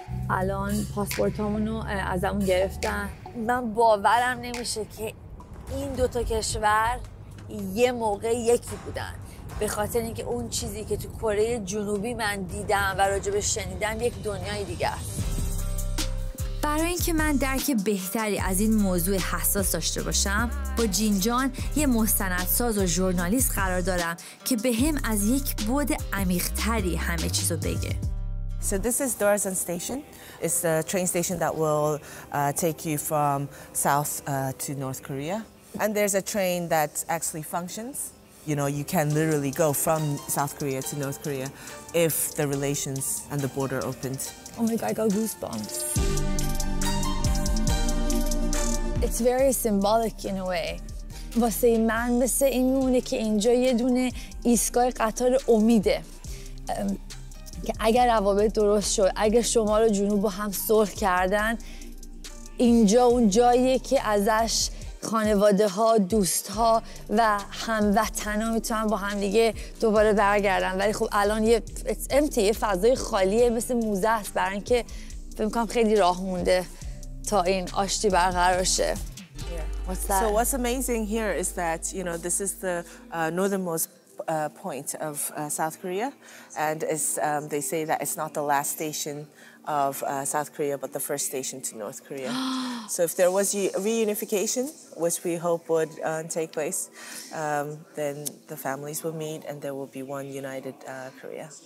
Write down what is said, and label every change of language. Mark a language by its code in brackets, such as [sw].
[fa] الان پاسپورتامونو ازمون گرفتن. من باورم نمیشه که این دوتا کشور یه موقع یکی بودن، به خاطر اینکه اون چیزی که تو کره جنوبی من دیدم و راجبش شنیدم یک دنیای دیگه است. برای اینکه من درک بهتری از این موضوع حساس داشته باشم با جینجان یه مستندساز و ژورنالیست قرار دارم که بهم از یک بعد عمیق‌تری همه چیزو بگه. [en] So this is Dorasan Station. It's the train station that will take you from south to North Korea. And there's a train that actually functions. You know, you can literally go from South Korea to North Korea if the relations and the border opened. Oh my God, I got goosebumps. It's very symbolic in a way. [fa] واسه من مثل این میمونه که اینجا یه دونه ایستگاه قطار امیده که اگر روابط درست شد، اگر شمال و جنوب با هم صلح کردن، اینجا اون جاییه که ازش خانواده ها، دوست ها و هموطن ها میتونن با هم دیگه دوباره برگردن. ولی خب الان یه فضای خالیه، مثل موزه است، برای اینکه فکر می‌کنم خیلی راه مونده تا این آشتی برقرار شه. [en] So what's amazing here is that, you know, this is the northernmost point of South Korea, and they say that it's not the last station of South Korea, but the first station to North Korea. So if there was reunification, which we hope would take place, then the families will meet and there will be one united Korea.